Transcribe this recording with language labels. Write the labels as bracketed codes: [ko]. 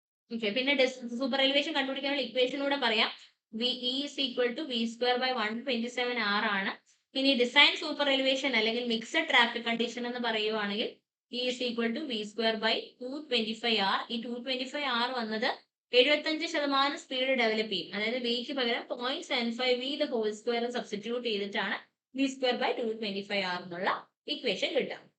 [ml] Okay, പിന്നെ super elevation കണ്ടുപിടിക്കാനുള്ള ഇക്വേഷനൂടെ പറയാം. [en] VE is equal to V square by 127 R ആണ്. [ml] ഇനി ഡിസൈൻ സൂപ്പർ എലിവേഷൻ അല്ലെങ്കിൽ മിക്സഡ് ട്രാഫിക് കണ്ടീഷൻ എന്ന് പറയുവാണെങ്കിൽ [en] E is equal to V square by 225 R. [ml] ഈ 225 R വന്നത് 75% സ്പീഡ് ഡെവലപ്പ് ചെയ്യും. അതായത് വിക്ക് പകരം [en] 0.75 V the whole square [ml] substitute ചെയ്തിട്ടാണ് [en] V square by 225 R [ml] എന്നുള്ള ഇക്വേഷൻ കിട്ടുക.